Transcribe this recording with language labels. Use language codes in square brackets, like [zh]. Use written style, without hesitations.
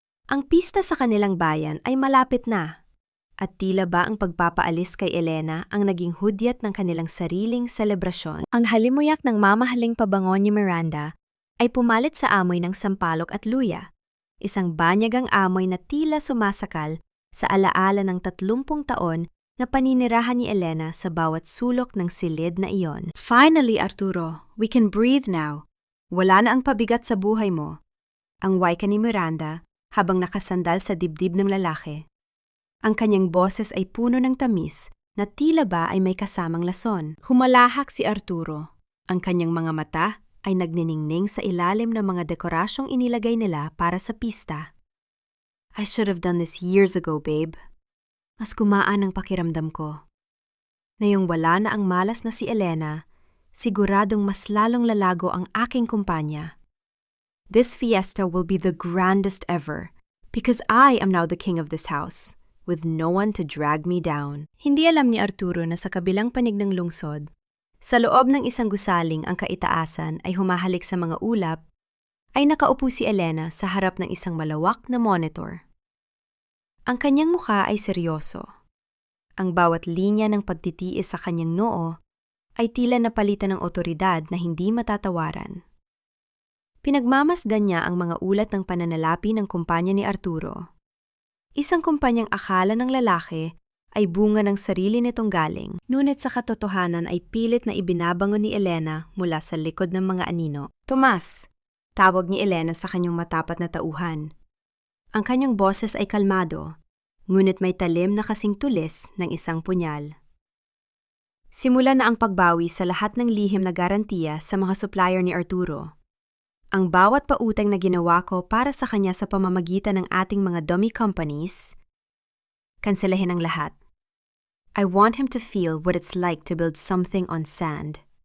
[tl] Ang pista sa kanilang bayan ay malapit na, at tila ba ang pagpapaalis kay Elena ang naging hudyat ng kanilang sariling selebrasyon. Ang halimuyak ng mamahaling pabango ni Miranda ay pumalit sa amoy ng sampalok at luya, isang banyagang amoy na tila sumasakal sa alaala ng 30 taon na paninirahan ni Elena sa bawat sulok ng silid na iyon. [en] Finally, Arturo, we can breathe now. [tl] Wala na ang pabigat sa buhay mo. Ang wika ni Miranda habang nakasandal sa dibdib ng lalaki. Ang kanyang boses ay puno ng tamis na tila ba ay may kasamang lason. Humalahak si Arturo. Ang kanyang mga mata ay nagniningning sa ilalim ng mga dekorasyong inilagay nila para sa pista. [en] I should have done this years ago, babe. [tl] Mas gumaan ang pakiramdam ko. Ngayong wala na ang malas na si Elena, siguradong mas lalong lalago ang aking kumpanya. [en] This fiesta will be the grandest ever because I am now the king of this house, with no one to drag me down. [tl] Hindi alam ni Arturo na sa kabilang panig ng lungsod, sa loob ng isang gusaling ang kaitaasan ay humahalik sa mga ulap, ay nakaupo si Elena sa harap ng isang malawak na monitor. Ang kanyang mukha ay seryoso. Ang bawat linya ng pagtitiis sa kanyang noo ay tila napalitan ng otoridad na hindi matatawaran. Pinagmamasdan niya ang mga ulat ng pananalapi ng kumpanya ni Arturo. Isang kumpanyang akala ng lalaki ay bunga ng sarili nitong galing, ngunit sa katotohanan ay pilit na ibinabangon ni Elena mula sa likod ng mga anino. Tomas, tawag ni Elena sa kanyang matapat na tauhan. Ang kanyang boses ay kalmado, ngunit may talim na kasing tulis ng isang punyal. Simula na ang pagbawi sa lahat ng lihim na garantiya sa mga supplier ni Arturo. Ang bawat pautang na ginawa ko para sa kanya sa pamamagitan ng ating mga dummy companies, kanselahin ang lahat. [en] I want him to feel what it's like to build something on sand.